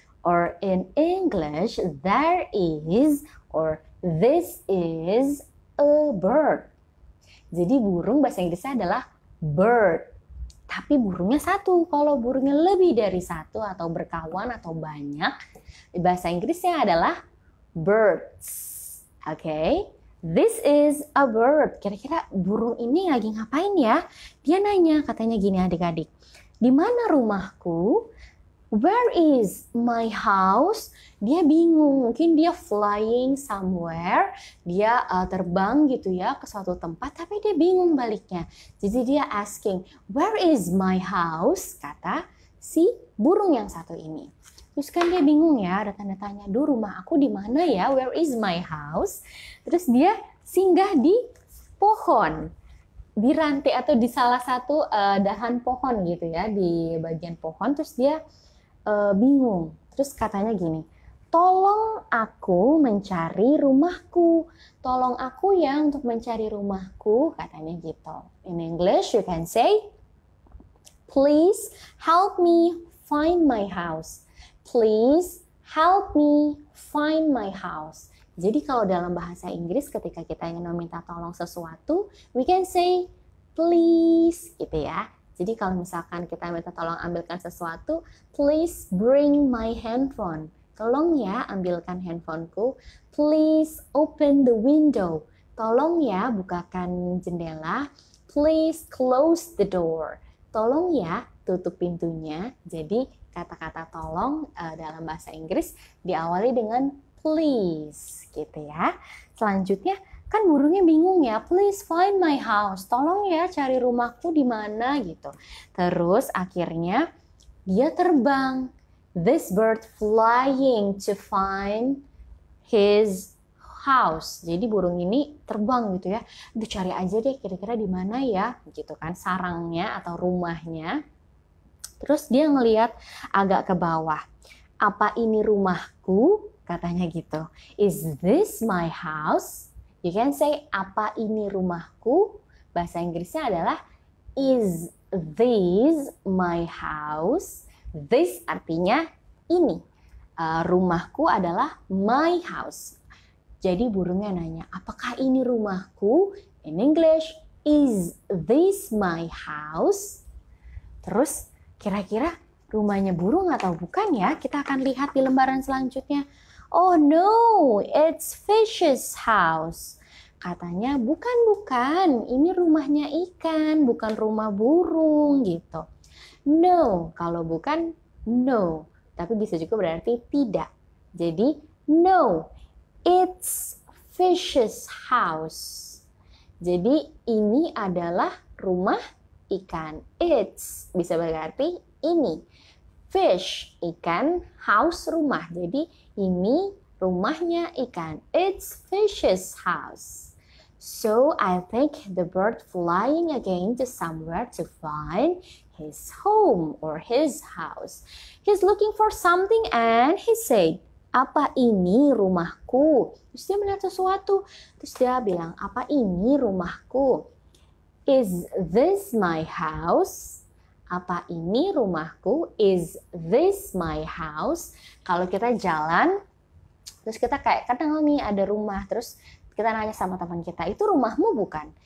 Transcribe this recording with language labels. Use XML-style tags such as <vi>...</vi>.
<en>Or in English, there is or this is a bird.</en> <id>Jadi burung bahasa Inggrisnya adalah bird. Tapi burungnya satu. Kalau burungnya lebih dari satu atau berkawan atau banyak, bahasa Inggrisnya adalah birds. Oke.</id> <en>This is a bird.</en> <id>Kira-kira burung ini lagi ngapain ya? Dia nanya, katanya gini adik-adik. Di mana rumahku?</id> <en>Where is my house?</en> <id>Dia bingung, mungkin dia</id> <en>flying somewhere.</en> <id>Dia terbang gitu ya ke suatu tempat, tapi dia bingung baliknya. Jadi dia</id> <en>asking, where is my house?</en> <id>Kata si burung yang satu ini. Terus kan dia bingung ya, ada tanda tanya, duh rumah aku di mana ya?</id> <en>Where is my house?</en> <id>Terus dia singgah di pohon, di rantai atau di salah satu dahan pohon gitu ya, di bagian pohon. Terus dia bingung. Terus katanya gini, tolong aku mencari rumahku. Tolong aku ya untuk mencari rumahku, katanya gitu.</id> <en>In English you can say, please help me find my house. Please help me find my house.</en> <id>Jadi kalau dalam bahasa Inggris ketika kita ingin meminta tolong sesuatu,</id> <en>we can say please</en> <id>gitu ya. Jadi kalau misalkan kita minta tolong ambilkan sesuatu,</id> <en>please bring my handphone.</en> <id>Tolong ya ambilkan handphoneku.</id> <en>Please open the window.</en> <id>Tolong ya bukakan jendela.</id> <en>Please close the door.</en> <id>Tolong ya tutup pintunya. Jadi kata-kata tolong dalam bahasa Inggris diawali dengan please gitu ya. Selanjutnya kan burungnya bingung ya,</id> <en>please find my house.</en> <id>Tolong ya cari rumahku di mana gitu. Terus akhirnya dia terbang.</id> <en>This bird flying to find his house.</en> <id>Jadi burung ini terbang gitu ya. Duh, cari aja deh kira-kira di mana ya gitu kan sarangnya atau rumahnya. Terus dia ngelihat agak ke bawah. Apa ini rumahku? Katanya gitu.</id> <en>Is this my house? You can say,</en> <id>apa ini rumahku? Bahasa Inggrisnya adalah, is this my house? This artinya ini. Rumahku adalah my house. Jadi burungnya nanya, apakah ini rumahku?</id> <en>In English, is this my house?</en> <id>Terus, kira-kira rumahnya burung atau bukan ya? Kita akan lihat di lembaran selanjutnya.</id> <en>Oh no, it's fish's house.</en> <id>Katanya bukan, ini rumahnya ikan, bukan rumah burung gitu. No, kalau bukan no, tapi bisa juga berarti tidak.</id> <en>Jadi no, it's fish's house.</en> <id>Jadi ini adalah rumah ikan. It's bisa berarti ini. Fish, ikan, house, rumah. Jadi ini rumahnya ikan.</id> <en>It's fish's house. So I think the bird flying again to somewhere to find his home or his house. He's looking for something and he said,</en> <id>apa ini rumahku? Terus dia melihat sesuatu. Terus dia bilang, apa ini rumahku?</id> <en>Is this my house?</en> <id>Apa ini rumahku?</id> <en>Is this my house?</en> <id>Kalau kita jalan, terus kita kayak kenal nih ada rumah, terus kita nanya sama teman kita, itu rumahmu bukan?</id>